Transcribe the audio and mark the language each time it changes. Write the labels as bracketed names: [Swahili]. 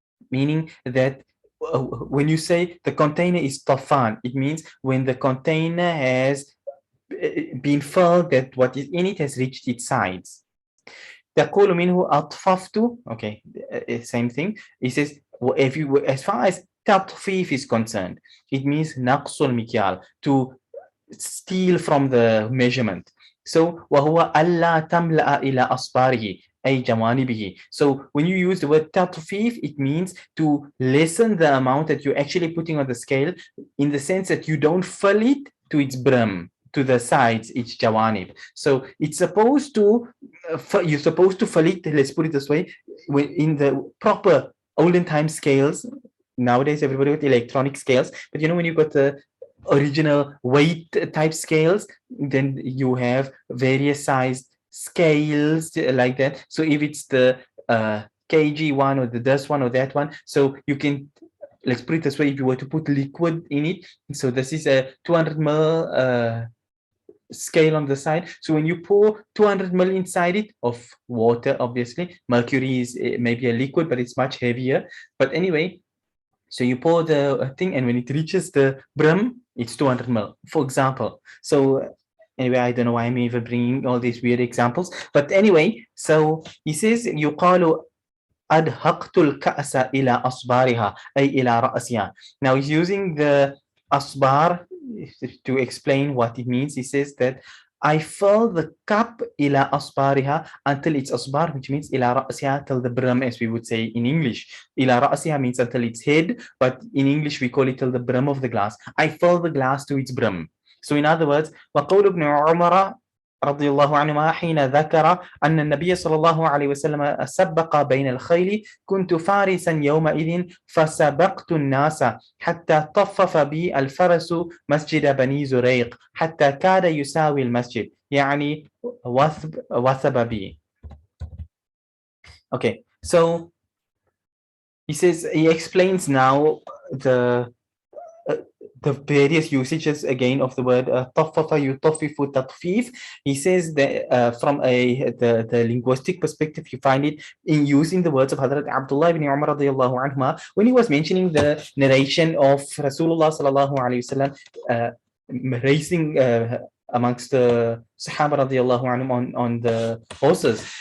[English] meaning that when you say the container is tafan, it means when the container has been filled, that what is in it has reached its sides. [Arabic] تقول منه أطففت. Okay, same thing. [English] He says, if you, as far as تطفيف is concerned, it means [Arabic] نقص المكيال, [English] to steal from the measurement. [Arabic] So وهو ألا تملأ إلى أصباره أي جوانبه. [English] So when you use the word تطفيف, it means to lessen the amount that you're actually putting on the scale, in the sense that you don't fill it to its brim, to the sides, its jawanib. So it's supposed to, you're supposed to fill it, let's put it this way, in the proper olden time scales. Nowadays, everybody with electronic scales, but when you got the original weight type scales, then you have various sized scales like that. So if it's the kg one or the this one or that one, so you can, let's put it this way, if you were to put liquid in it, so this is a 200 ml scale on the side. So when you pour 200 ml inside it of water, obviously mercury is maybe a liquid, but it's much heavier. But anyway, so you pour the thing, and when it reaches the brim, it's 200 ml, for example. So anyway, I don't know why I'm even bringing all these weird examples. But anyway, so he says, [Arabic] يقال أدهقت الكأس إلى أصبارها أي إلى رأسها. [English] Now he's using the asbar to explain what it means. He says that I fill the cup [Arabic] إلى أصبارها, [English] until it's asbar, which means [Arabic] إلى رأسها, [English] till the brim, as we would say in English. [Arabic] إلى رأسها [English] means until its head, but in English we call it till the brim of the glass. I fill the glass to its brim. So in other words, [Arabic] وقول ابن عمر رضي الله عنهما حين ذكر أن النبي صلى الله عليه وسلم سبق بين الخيل كنت فارسا يومئذ فسبقت الناس حتى طفف بي الفرس مسجد بني زريق حتى كاد يساوي المسجد, يعني وثب بي. [English] Okay, so he explains now the various usages again of the word [Arabic] طفف يطفف تطفيف. [English] He says that from the linguistic perspective, you find it in using the words of Hazrat Abdullah ibn Umar radiyallahu anhuma when he was mentioning the narration of Rasulullah sallallahu alayhi wasallam racing amongst the Sahaba radiyallahu anhum on the horses.